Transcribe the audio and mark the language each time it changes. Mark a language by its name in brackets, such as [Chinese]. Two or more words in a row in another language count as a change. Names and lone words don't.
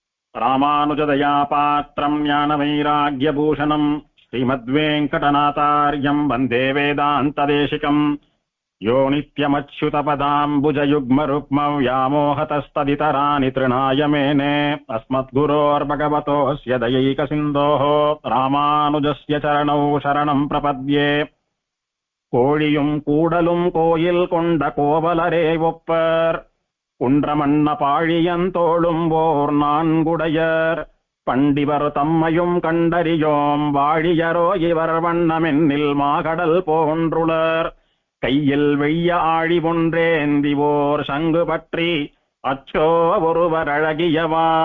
[Sanskrit] रामानुजदया पात्रं ज्ञानवैराग्यभूषणम् श्रीमद्वेङ्कटनाथार्यं वन्दे वेदान्तदेशिकम् यो नित्यमच्युतपदाम्बुजयुग्मरुक्म व्यामोहतस्तदितराणि तृणाय मेने अस्मद्गुरोर्भगवतोऽस्य दयैकसिन्धोः रामानुजस्य चरणौ शरणं प्रपद्ये [Tamil] கோழியும் கூடலும் கோயில் கொண்ட கோவலரே ஒப்பர் குன்றமன்ன பாழியந்தோளும் ஓர் நான்குடையர் பண்டிவர் தம்மையும் கண்டறியோம் வாழியரோ இவர் வண்ணமென்னில் மாகடல் போன்றுளர் கையில் வெய்ய ஆழி ஒன்றேந்தி ஓர் சங்கு பற்றி அச்சோ ஒருவர் அழகியவா.